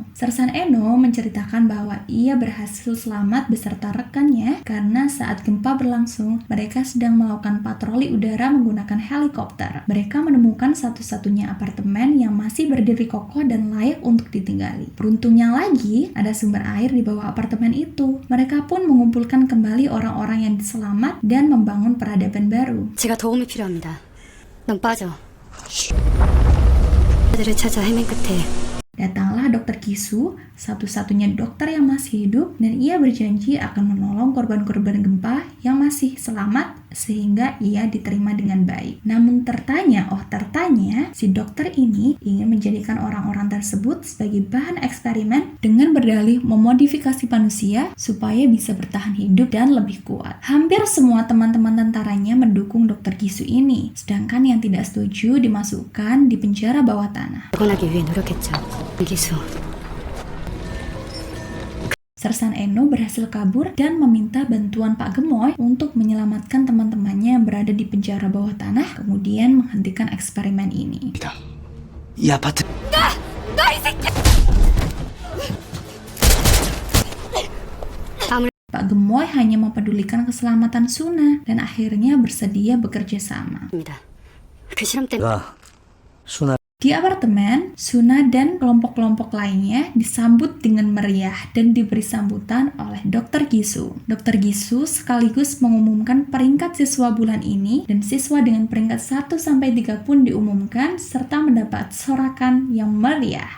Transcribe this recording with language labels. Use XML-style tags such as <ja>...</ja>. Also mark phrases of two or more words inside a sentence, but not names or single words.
<id>Sersan Eno menceritakan bahwa ia berhasil selamat beserta rekannya karena saat gempa berlangsung, mereka sedang melakukan patroli udara menggunakan helikopter. Mereka menemukan satu-satunya apartemen yang masih berdiri kokoh dan layak untuk ditinggali. Beruntungnya lagi, ada sumber air di bawah apartemen itu. Mereka pun mengumpulkan kembali orang-orang yang selamat dan membangun peradaban baru.</id> <ko>제가 도움이 필요합니다. 넌 빠져. 애들을 찾아 헤맨 끝에</ko> <id>Datanglah Dr. Kisu, satu-satunya dokter yang masih hidup, dan ia berjanji akan menolong korban-korban gempa yang masih selamat sehingga ia diterima dengan baik. Namun tertanya, si dokter ini ingin menjadikan orang-orang tersebut sebagai bahan eksperimen dengan berdalih memodifikasi manusia supaya bisa bertahan hidup dan lebih kuat. Hampir semua teman-teman tentaranya mendukung Dr. Kisu ini, sedangkan yang tidak setuju dimasukkan di penjara bawah tanah.</id> <ko>복원하기 위해 노력했죠. 기수.</ko> <id>Sersan Eno berhasil kabur dan meminta bantuan Pak Gemoy untuk menyelamatkan teman-temannya yang berada di penjara bawah tanah, kemudian menghentikan eksperimen ini.</id> <ko>이 아파트.</ko> <id>Pak Gemoy hanya mempedulikan keselamatan Suna dan akhirnya bersedia bekerja sama.</id> <ko>그 실험 때문에 야, 순아.</ko> <id>Di apartemen, Suna dan kelompok-kelompok lainnya disambut dengan meriah dan diberi sambutan oleh Dr. Gisu. Dr. Gisu sekaligus mengumumkan peringkat siswa bulan ini, dan siswa dengan peringkat 1-3 pun diumumkan serta mendapat sorakan yang meriah.</id>